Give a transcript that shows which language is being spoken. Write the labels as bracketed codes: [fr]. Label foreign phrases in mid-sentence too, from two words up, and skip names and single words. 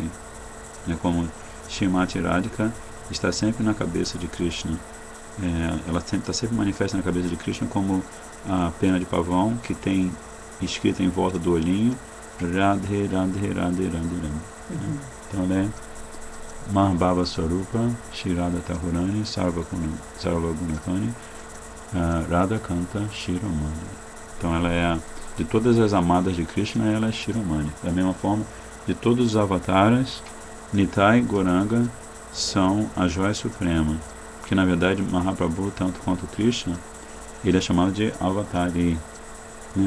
[pt] Como Shrimati Radhika está sempre na cabeça de Krishna. Ela está sempre manifesta na cabeça de Krishna como a pena de pavão que tem escrita em volta do olhinho Radhe, Radhe, Radhe, Radhe, Radhe. Então ela é [bn] মহাভাব স্বরূপ শ্রীমতী ঠাকুরাণী সর্ব গুণখনি রাধা কান্ত শিরোমণি. [pt] Então ela é de todas as amadas de Krishna, ela é Shiromani. Da mesma forma, de todos os avataras, Nitai e Gauranga são a joia suprema. Porque na verdade Mahaprabhu, tanto quanto Krishna, ele é chamado de Avatari, né?